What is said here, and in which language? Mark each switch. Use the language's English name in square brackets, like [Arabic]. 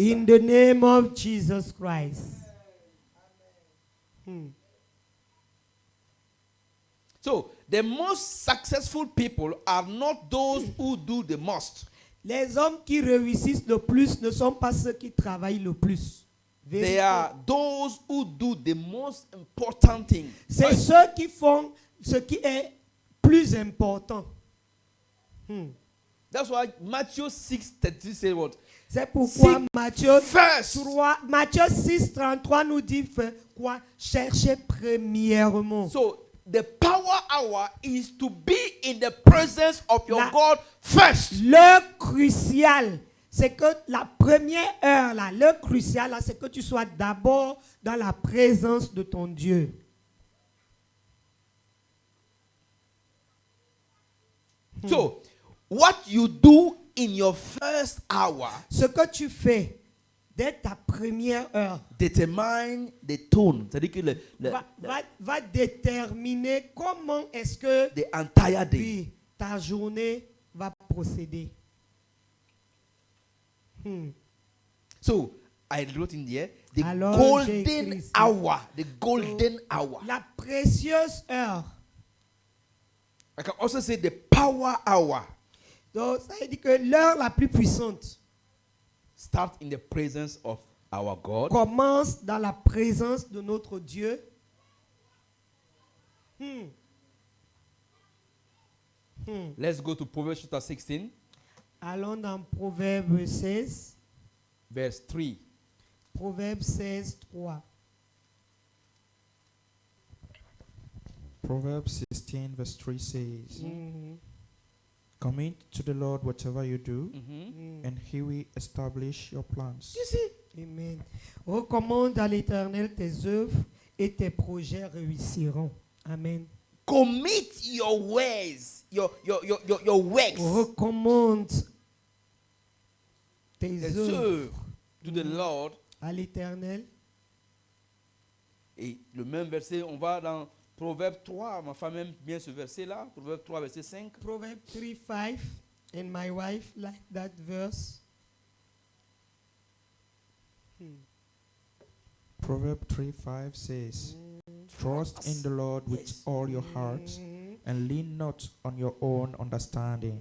[English] In the name of Jesus Christ. So, the most successful people are not those who do the most. [French] Les hommes qui réussissent le plus ne sont pas ceux qui travaillent le plus. [English] They are those who do the most important thing. [French] C'est ceux qui font ce qui est plus important. [English] That's why Matthew 6:33 says what? [French] C'est pourquoi [English] Seek [French] Matthieu [English] first. [French] 6:33 nous dit quoi? Cherchez premièrement. [English] So the power hour is to be in the presence of your God first. [French] Le crucial, c'est que la première heure, là, le crucial, là, c'est que tu sois d'abord dans la présence de ton Dieu. [English] So, what you do in your first hour [French] Ce que tu fais dès ta première heure [English] determine the tone, [French] c'est-à-dire que va déterminer comment est-ce que [English] the entire day. [French] puis, ta journée va procéder. [English] So, I wrote in there the [French] Alors, j'ai [English] golden [French] écrit ici. [English] hour, the golden hour. [French] La précieuse heure. [English] I can also say the power hour. [French] Donc, ça veut dire que l'heure la plus puissante [English] Start in the presence of our God. [French] commence dans la présence de notre Dieu. [English] Let's go to Proverbs chapter 16, [French] Allons dans Proverbe 16, [English] verse 3. [French] Proverbe 16, 3. [English] Proverbs 16 verse 3 says, Mhm. Commit to the Lord whatever you do, Mhm. and he will establish your plans. You see? Amen. [French] Recommande à l'Éternel tes œuvres et tes projets réussiront. [English] Amen. Commit your ways, your works, [French] Recommande tes tes œuvres [English] œuvres to the Lord. [French] à l'Éternel. Et le même verset, on va dans Proverbe 3. Ma femme aime bien ce verset-là. Proverbe 3, verset 5. Proverbe 3, 5. [English] And my wife like that verse. Proverbs 3:5 says, Trust in the Lord with Yes. all your heart, Mhm. and lean not on your own understanding.